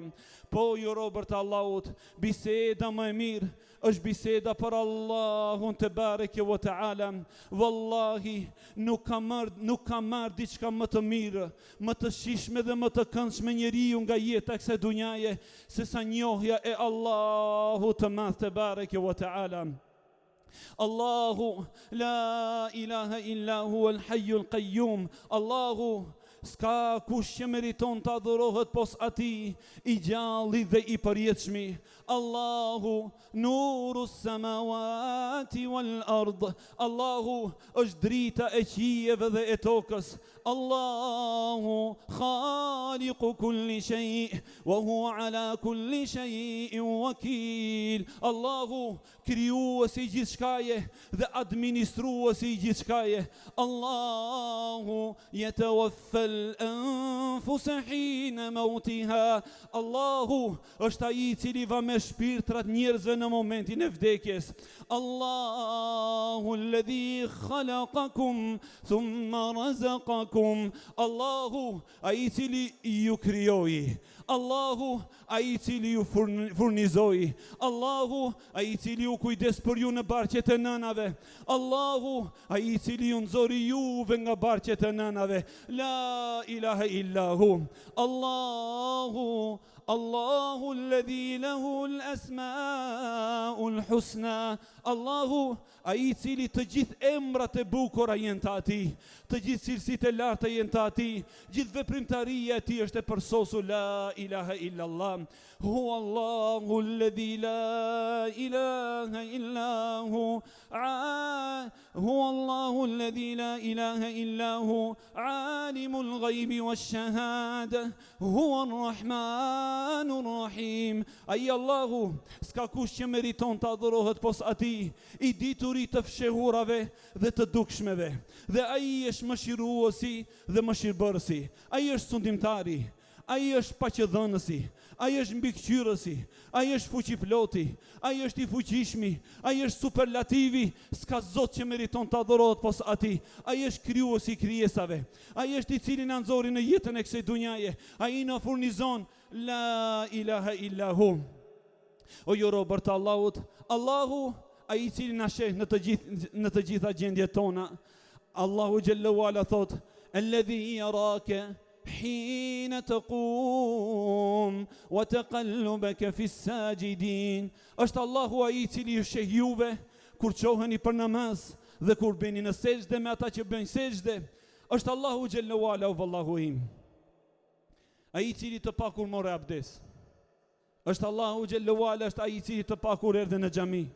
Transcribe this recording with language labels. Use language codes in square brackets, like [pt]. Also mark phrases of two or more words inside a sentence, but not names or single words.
[sq] Po ju robër të Allahut, biseda më e mirë është biseda për Allahun [ar] تبارك وتعالى. [sq] Wallahi nuk ka marr diçka më të mirë, më të shishme dhe më të këndshme njeriu nga jeta e kësaj dunjaje se sa njohja e Allahu të madh [ar] تبارك وتعالى. الله لا إله إلا هو الحي القيوم. [sq] Allahu s'ka kush që meriton të adhurohet pos ati, i gjalli dhe i përjetshmi. [ar] الله نور السماوات والأرض. [sq] Allahu është drita e qijeve dhe e tokës. [ar] الله خالق كل شيء وهو على كل شيء وكيل. [sq] Allahu krijuesi i gjithçkaje dhe administruesi i gjithçkaje. [ar] الله يتوفى الأنفس حين موتها. [sq] Allahu është ai I cili va me shpirtrat njerëzve në momentin e vdekjes. [ar] الله الذي خلقكم ثم رزقكم. [sq] Allahu ai I cili ju krijoi. Allahu ai I cili ju furnizoi. Allahu ai I cili ju kujdes për ju në barqet e nënave. Allahu ai I cili ju nxori juve nga barqet e nënave. [ar] لا إله إلا هو. الله الذي له الأسماء الحسنى. [sq] Allahu ai I cili të gjithë emrat e bukura janë të Atij, të gjithë cilësitë e larta janë të Atij, gjithë veprimtaria e Tij është e përsosur. [ar] لا إله إلا الله. هو الله الذي لا إله إلا هو. هو الله الذي لا إله إلا هو. عالم الغيب والشهادة. هو الرحمن الرحيم. [sq] Ai Allahu s'ka kush që meriton të adhurohet pos Atij, I diturit të fshehurave dhe të dukshmeve. Dhe ai është mëshiruesi dhe mëshirbërësi. Ai është sundimtari. Ai është paqëdhënësi. Ai është mbikëqyrësi. Ai është fuqiploti. Ai është I fuqishmi. Ai është superlativi. S'ka zot që meriton të adhurohet pos Atij. Ai është krijuesi I krijesave. Ai është I cili na nxori në jetën e kësaj dunjaje. Ai na furnizon. [ar] لا إله إلا هو. [sq] O ju robër të Allahut, Allahu ai I cili na sheh në të gjitha gjendjet tona. Allahu [ar] جل وعلا [sq] thot: [ar] "الذي يراك حين تقوم وتقلبك في الساجدين." [sq] Është Allahu ai I cili ju sheh juve kur qoheni për namaz dhe kur bëni në sejdë me ata që bëjnë sejdë. Është Allahu [ar] جل وعلا [sq] wallahu im. Ai I cili të pakur morë abdes. Është Allahu [ar] جل وعلا, [sq] është ai I cili të pakur erdhi në xhami.